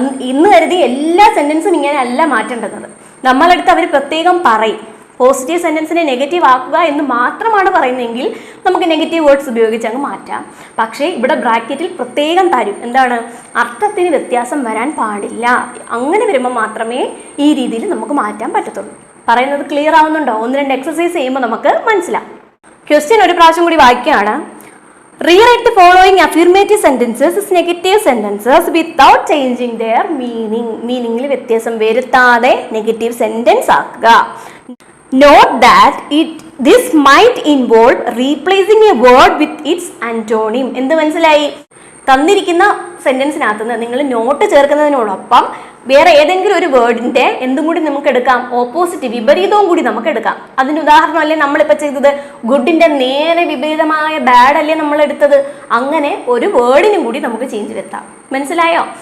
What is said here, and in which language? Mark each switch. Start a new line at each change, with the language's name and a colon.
Malayalam: ഇന്ന് കരുതി എല്ലാ സെന്റൻസും ഇങ്ങനെ അല്ല മാറ്റേണ്ടത്. നമ്മളെടുത്ത് അവർ പ്രത്യേകം പറയും പോസിറ്റീവ് സെന്റൻസിനെ നെഗറ്റീവ് ആക്കുക എന്ന് മാത്രമാണ് പറയുന്നതെങ്കിൽ നമുക്ക് നെഗറ്റീവ് വേർഡ്സ് ഉപയോഗിച്ച് അങ്ങ് മാറ്റാം. പക്ഷേ ഇവിടെ ബ്രാക്കറ്റിൽ പ്രത്യേകം തരും, എന്താണ്? അർത്ഥത്തിന് വ്യത്യാസം വരാൻ പാടില്ല. അങ്ങനെ വരുമ്പോൾ മാത്രമേ ഈ രീതിയിൽ നമുക്ക് മാറ്റാൻ പറ്റത്തുള്ളൂ. പറയുന്നത് ക്ലിയർ ആവുന്നുണ്ടോ? 1-2 എക്സസൈസ് ചെയ്യുമ്പോൾ നമുക്ക് മനസ്സിലാവും. ക്വസ്റ്റ്യൻ ഒരു പ്രാവശ്യം കൂടി വായിക്കുകയാണ്.
English: Rewrite the following affirmative sentences as negative sentences without changing their meaning.
Malayalam: Meaningil വ്യത്യാസം വരുത്താതെ നെഗറ്റീവ് സെന്റൻസ് ആക്കുക.
English: Note that this might involve replacing a word with its antonym.
Malayalam: എന്ത് മനസ്സിലായി? തന്നിരിക്കുന്ന സെന്റൻസിനകത്ത് നിന്ന് നിങ്ങൾ നോട്ട് ചേർക്കുന്നതിനോടൊപ്പം വേറെ ഏതെങ്കിലും ഒരു വേർഡിന്റെ എന്തും കൂടി നമുക്ക് എടുക്കാം, ഓപ്പോസിറ്റ് വിപരീതവും കൂടി നമുക്ക് എടുക്കാം. അതിന് ഉദാഹരണമല്ലേ നമ്മളിപ്പോൾ ചെയ്തത്? ഗുഡിന്റെ നേരെ വിപരീതമായ ബാഡ് അല്ലേ നമ്മൾ എടുത്തത്? അങ്ങനെ ഒരു വേർഡിനും കൂടി നമുക്ക് ചേഞ്ച് വരുത്താം. മനസ്സിലായോ?